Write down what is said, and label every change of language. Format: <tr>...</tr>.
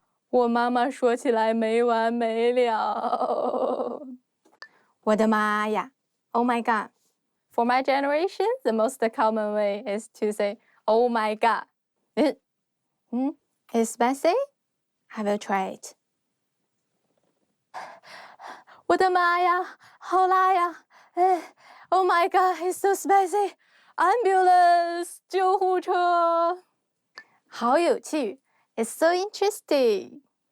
<zh>我妈妈说起来没完没了。我的妈呀</zh> <en>Oh my god. For my generation, the most common way is to say, oh my god. It's spicy? I will try it.</en> <zh>我的妈呀，好辣呀！</zh> <en>Oh my god, it's so spicy. Ambulance, 救护车。好有趣 It's so interesting.</en>